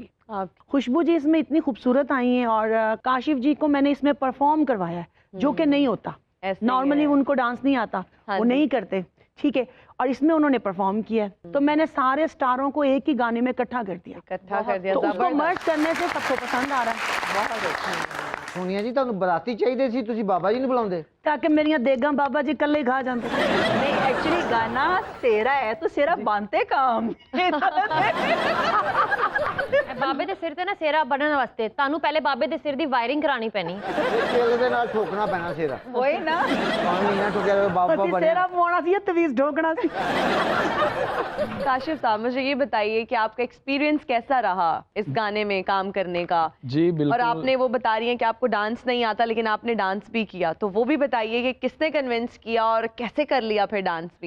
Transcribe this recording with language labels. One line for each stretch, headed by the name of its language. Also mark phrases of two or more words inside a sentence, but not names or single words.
Urdu: خوشبو جی اس میں اتنی خوبصورت آئی ہیں, اور کاشف جی کو میں نے اس میں پرفارم کروایا ہے, جو کہ نہیں ہوتا. نارملی ان کو ڈانس نہیں آتا, وہ نہیں کرتے, ٹھیک ہے. اور اس میں انہوں نے پرفارم کیا ہے. تو میں نے سارے سٹاروں کو ایک ہی گانے میں اکٹھا کر دیا. تو اس کو مرج کرنے سے سب کو پسند آ رہا ہے. بہت اچھا.
Punjabi: سونیا جی ਤੁਹਾਨੂੰ ਬਰਾਤੀ ਚਾਹੀਦੇ ਸੀ, ਤੁਸੀਂ ਬਾਬਾ ਜੀ ਨੂੰ بلاਉਂਦੇ تاکہ میریاں دیگاں بابا جی کلے کھا جاندے.
Urdu: نہیں, ایکچولی گانا سیرا ہے تو سیرا باندھتے کام.
Punjabi: ਬਾਬੇ ਦੇ ਸਿਰ ਤੇ ਨਾ ਸੇਰਾ ਬਣਨ ਵਾਸਤੇ ਤੁਹਾਨੂੰ ਪਹਿਲੇ ਬਾਬੇ ਦੇ ਸਿਰ ਦੀ ਵਾਇਰਿੰਗ ਕਰਾਣੀ ਪੈਣੀ. ਤੇਲ ਦੇ ਨਾਲ ਠੋਕਣਾ ਪੈਣਾ ਸੇਰਾ.
Urdu: وہی نا,
Punjabi: ਪਾਣੀ ਨਾ ਠੋਕਿਆ ਬਾਬਾ ਬਣੇ. سیرا پوانا سی, تویز ڈھوکنا سی.
Urdu: کاشف صاحب مجھے یہ بتائیے کہ آپ کا ایکسپیرینس کیسا رہا اس گانے میں کام کرنے کا؟ جی بالکل. اور آپ نے وہ بتا رہی ہیں کہ آپ کو ڈانس نہیں آتا لیکن آپ نے ڈانس بھی کیا, تو وہ بھی بتائیے کہ کس نے کنونس کیا اور کیسے کر لیا پھر ڈانس بھی؟